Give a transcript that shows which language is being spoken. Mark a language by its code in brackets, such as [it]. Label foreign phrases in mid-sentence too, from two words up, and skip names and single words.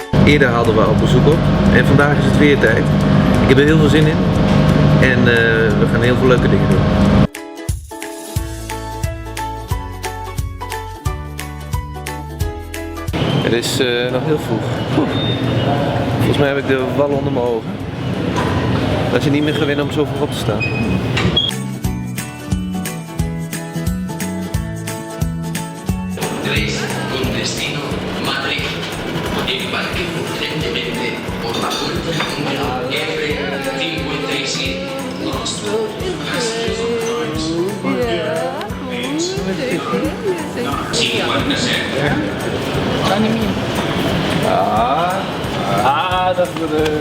[nl] Eerder hadden we al bezoek op en vandaag is het weer tijd. Ik heb er heel veel zin in en we gaan heel veel leuke dingen doen. Het is nog heel vroeg. Volgens mij heb ik de wallen onder mijn ogen. Dat je niet meer gewend om zo vroeg op te staan. [es] Con destino Madrid. Embarque urgentemente por la puerta número F57. [nl] Dat is de...